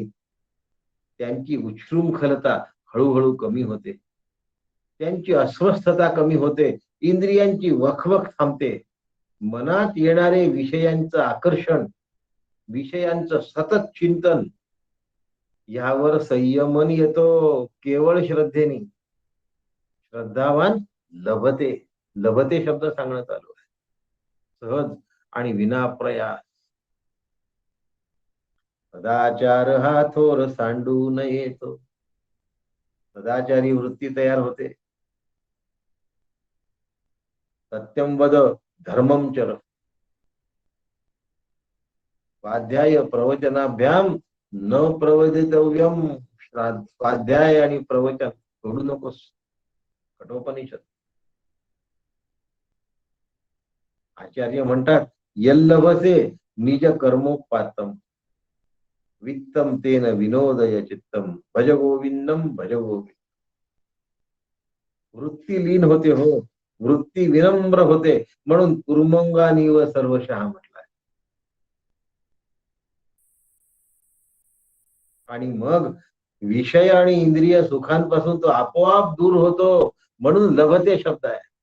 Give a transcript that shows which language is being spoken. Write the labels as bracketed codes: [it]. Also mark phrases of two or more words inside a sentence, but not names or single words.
[mr] त्यांची उच्छृंखलता हळूहळू कमी होते, त्यांची अस्वस्थता कमी होते, इंद्रियांची वखवख थांबते. मनात येणारे विषयांचं आकर्षण, विषयांचं सतत चिंतन, यावर संयमन येतो केवळ श्रद्धेने. [sa] श्रद्धावान लभते, [mr] लभते शब्द सांगण्यात आलो आहे. सहज आणि विनाप्रयास. सदाचार हा थोर सांडू न येतो. सदाचारी वृत्ती तयार होते. [sa] सत्यम वद धर्मम चर. स्वाध्याय प्रवचनाभ्याम न प्रवदितव्यम. [mr] स्वाध्याय आणि प्रवचन सोडू नकोस. कठोपनिषद. आचार्य म्हणतात, [sa] यल्लभसे निज कर्मोपातम वित्तम तेन विनोदय चित्तम भज गोविंदम भज गोविंद. [mr] वृत्ती लीन होते हो, वृत्ती विनम्र होते, म्हणून कुर्मंगानी व सर्वशः म्हटलाय. आणि मग विषय आणि इंद्रिय सुखांपासून तो आपोआप दूर होतो, म्हणून लभते शब्द आहे.